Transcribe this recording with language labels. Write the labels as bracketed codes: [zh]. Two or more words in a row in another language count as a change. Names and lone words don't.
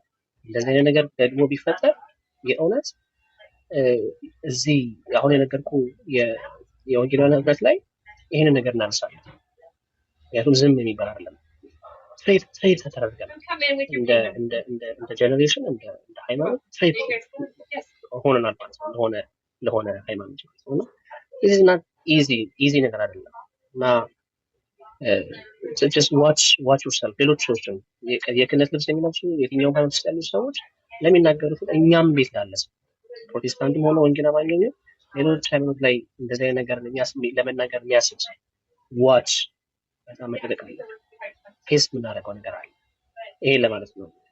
[am] እንደዚህ አይነት ነገር ደግሞ ቢፈጠር የእውነት እዚህ አሁን የነገርኩ የወንጌላውያን ህብረት ላይ ይህንን ነገር እናነሳለን። ምክንያቱም ዝም የሚባል አይደለም። ትሬት ተደርገናል እንደ ጀኔሬሽን እንደ ሃይማኖት ትሬት ሆነናል ማለት ነው ለሆነ ሃይማኖት ነው። [en] this is not easy [am] ነገር አይደለም እና [en] just watch yourself [am] ሌሎች ሰዎችም የክህነት ልብስ የሚለብሱ የትኛውም ሃይማኖት ውስጥ ያሉ ሰዎች ለሚናገሩት እኛም ቤት ላለ ሰው ፕሮቴስታንትም ሆነ ወንጌል አማኝ ነው ሌሎች ሃይማኖት ላይ እንደዚህ አይነት ነገር ለመናገር የሚያስብ ሰው ዋች በጣም መጠንቀቅ አለበት። ፌስ የምናደርገው ነገር አለ። ይሄ ለማለት ነው።